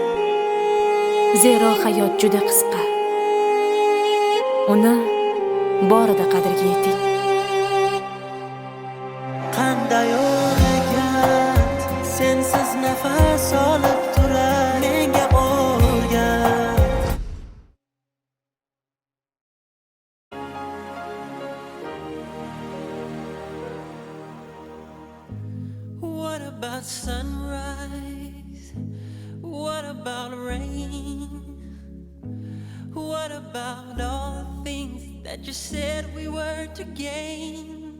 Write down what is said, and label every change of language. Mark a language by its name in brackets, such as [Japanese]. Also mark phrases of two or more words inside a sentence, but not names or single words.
[Uzbek] Zero hayot juda qisqa. Uni borida qadriga yeting. Qanday o'rgat, sensiz nafas olib turar menga o'rgat. [English] What about sunrise? What about rain? What about all the things that you said we were to gain?